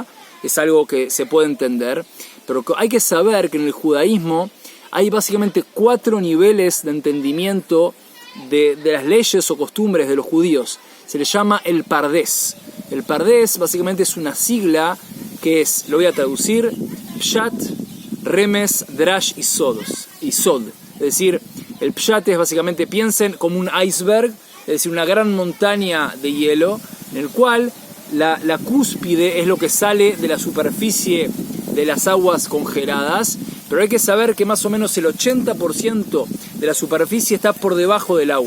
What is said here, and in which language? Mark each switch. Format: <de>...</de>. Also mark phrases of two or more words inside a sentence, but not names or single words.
<es>Es algo que se puede entender, pero hay que saber que en el judaísmo hay básicamente 4 niveles de entendimiento de las leyes o costumbres de los judíos. Se le llama el pardés. El pardés básicamente es una sigla que lo voy a traducir, pshat, remes, drash y sod. Es decir, el pshat es básicamente, piensen como un iceberg, es decir, una gran montaña de hielo, en el cual la cúspide es lo que sale de la superficie de las aguas congeladas, pero hay que saber que más o menos el 80% de la superficie está por debajo del agua.</es>